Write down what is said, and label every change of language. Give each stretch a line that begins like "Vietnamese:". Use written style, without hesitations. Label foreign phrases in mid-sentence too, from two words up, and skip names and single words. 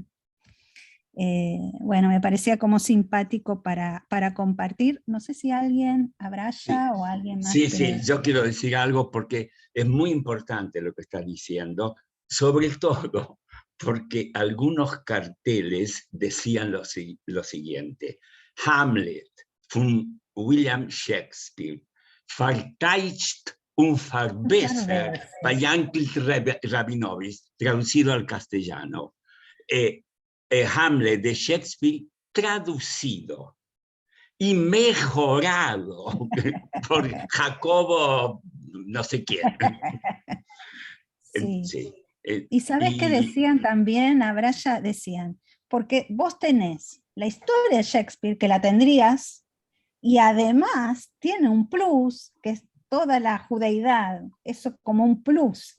Spanish: Bueno, me parecía como simpático para compartir. No sé si alguien, Abraya o alguien más. Sí, yo quiero decir algo porque es muy importante lo que está diciendo, sobre todo porque algunos carteles decían lo siguiente:
German: Hamlet von William Shakespeare, verteidigt und verbessert bei Yankel Rabinovich,
Spanish: traducido al castellano. Hamlet de Shakespeare traducido y mejorado por Jacobo no sé quién. Sí. Sí. Y ¿sabes qué decían también, Abraya? Decían, porque vos tenés la historia de Shakespeare, que la tendrías, y además tiene un plus, que es toda la judeidad, eso como un plus.